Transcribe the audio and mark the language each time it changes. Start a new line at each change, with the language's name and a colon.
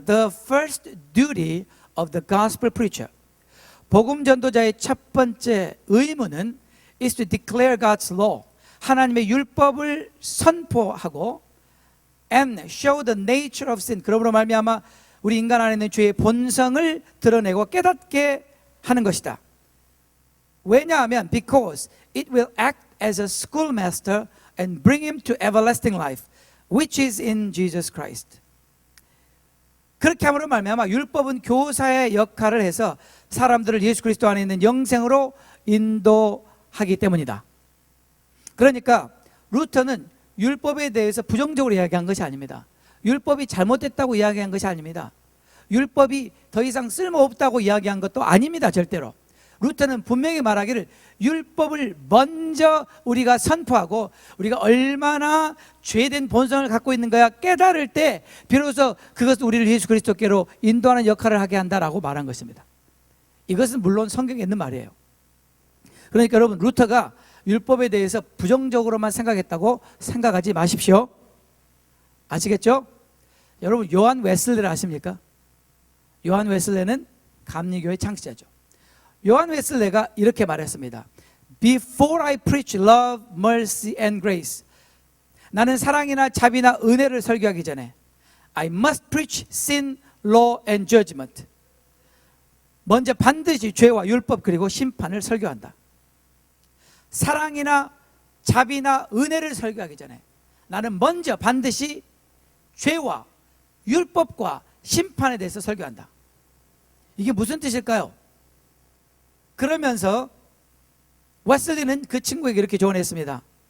English: The first duty of the gospel preacher,
Korean: 복음 전도자의 첫 번째 의무는
English: is to declare God's law,
Korean: 하나님의 율법을 선포하고,
English: and show the nature of sin,
Korean: 그러므로 말미암아 우리 인간 안에 있는 죄의 본성을 드러내고 깨닫게 하는 것이다. 왜냐하면
English: because it will act as a schoolmaster and bring him to everlasting life, which is in Jesus Christ.
Korean: 그렇게 함으로 말미암아 율법은 교사의 역할을 해서 사람들을 예수 그리스도 안에 있는 영생으로 인도하기 때문이다. 그러니까 루터는 율법에 대해서 부정적으로 이야기한 것이 아닙니다. 율법이 잘못됐다고 이야기한 것이 아닙니다. 율법이 더 이상 쓸모없다고 이야기한 것도 아닙니다. 절대로. 루터는 분명히 말하기를 율법을 먼저 우리가 선포하고 우리가 얼마나 죄된 본성을 갖고 있는 거야 깨달을 때 비로소 그것은 우리를 예수 그리스도께로 인도하는 역할을 하게 한다라고 말한 것입니다. 이것은 물론 성경에 있는 말이에요. 그러니까 여러분, 루터가 율법에 대해서 부정적으로만 생각했다고 생각하지 마십시오. 아시겠죠? 여러분, 요한 웨슬레를 아십니까? 요한 웨슬레는 감리교의 창시자죠. 요한 웨슬레가 이렇게 말했습니다.
English: Before I preach love, mercy and grace,
Korean: 나는 사랑이나 자비나 은혜를 설교하기 전에
English: I must preach sin, law and judgment,
Korean: 먼저 반드시 죄와 율법 그리고 심판을 설교한다. 사랑이나 자비나 은혜를 설교하기 전에 나는 먼저 반드시 죄와 율법과 심판에 대해서 설교한다. 이게 무슨 뜻일까요? 그러면서 웨슬리는 그 친구에게 이렇게 조언했습니다.